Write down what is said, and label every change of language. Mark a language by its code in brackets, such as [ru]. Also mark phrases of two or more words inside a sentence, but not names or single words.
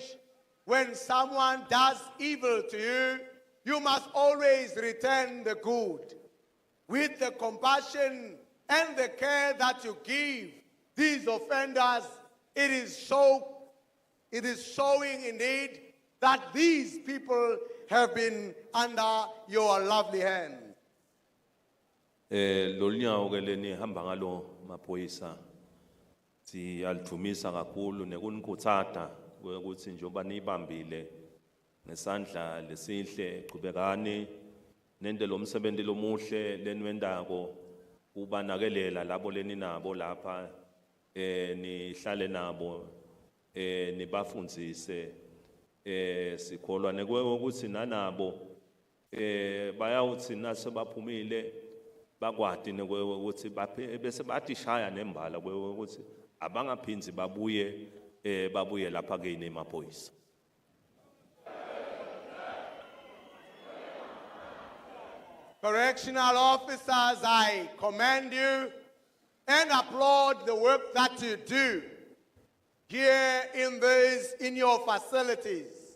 [en] When someone does evil to you, you must always return the good. With the compassion and the care that you give these offenders, it is showing indeed that these people have been under your lovely hand. [ss] Lolunyawo ke leni hamba ngalo maphoyisa siyalithumisa kakhulu nekunikhutsata ukuthi njengoba nibambile nesandla lesihle qhubekani nende lo msebenzi lomuhle lenwendako ubanakelela labo leni nabo lapha nihlale nabo nibafundzise sikholwa nekwewe ukuthi nanabo bayawuthi nasebaphumile bakwati nekwewe ukuthi bese batishaya nembala kwewe ukuthi abangaphinzi babuye lapha kini emaphoyisa. [en] Correctional officers, I commend you and applaud the work that you do here in your facilities.